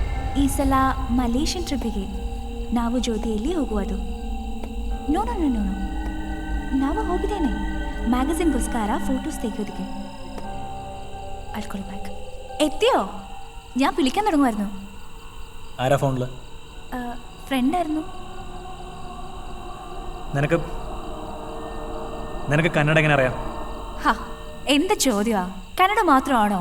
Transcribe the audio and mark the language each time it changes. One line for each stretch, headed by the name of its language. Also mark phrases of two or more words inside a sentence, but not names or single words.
Kannada: ಈ ಸಲ ಮಲೇಷಿಯನ್ ಟ್ರಿಪ್ಪಿಗೆ ನಾವು ಜೊತೆಯಲ್ಲಿ ಹೋಗುವುದು.
English: no no no no no
Kannada: ನಾವು ಹೋಗಿದ್ದೇನೆ ಮ್ಯಾಗಝಿನ್ಗೋಸ್ಕರ ഫോട്ടോസ് ತೆಗೆಯೋದಕ್ಕೆ.
English: alcohol bag
Malayalam: എത്തിയോ? ഞാൻ വിളിക്കാൻ തുടങ്ങുമായിരുന്നു. ആരാ ഫോണില്? ഫ്രണ്ടായിരുന്നു. നിനക്ക് കന്നഡ എങ്ങനെ അറിയാം? ഹാ എന്ത് ചോദ്യമാ? കന്നഡ മാത്രമാണോ?